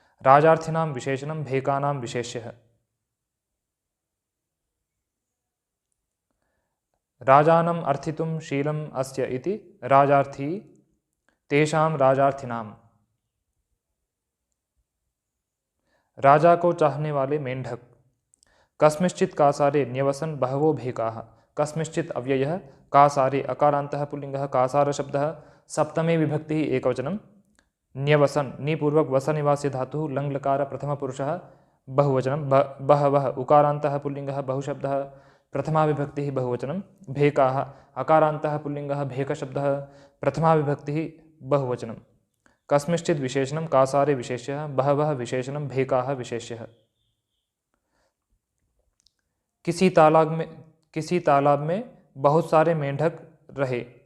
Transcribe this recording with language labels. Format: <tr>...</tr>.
<sa>राजार्थिनां विशेषणं, भेकानां विशेष्यः। राजानम् अर्थितुं शीलम् अस्य इति राजार्थी तेषां राजार्थिनां।</sa> <hi>राजा को चाहने वाले मेंढक।</hi> <sa>कस्मिंश्चित् कासारे न्यवसन् बहवो भेकाः। कस्मिंश्चित् अव्ययः, कासारे अकारान्तः पुल्लिङ्गः कासार शब्दः, सप्तमी विभक्तिः एकवचनं। न्यवसन् निपूर्वक वसनिवास्य धातुः लङ्लकार प्रथमपुरुषः बहुवचनं। बहवः उकारान्तः पुल्लिङ्गः बहुशब्दः, प्रथमा विभक्तिः बहुवचनं। भेकाः अकारान्तः पुल्लिङ्गः भेकशब्दः, प्रथमा विभक्तिः बहुवचनं। कस्मिंश्चित् विशेषणं, कासारे विशेष्यः। बहवः विशेषणं, भेकाः विशेष्यः।</sa> <hi>किसी तालाब में बहुत सारे मेंढक रहे।</hi>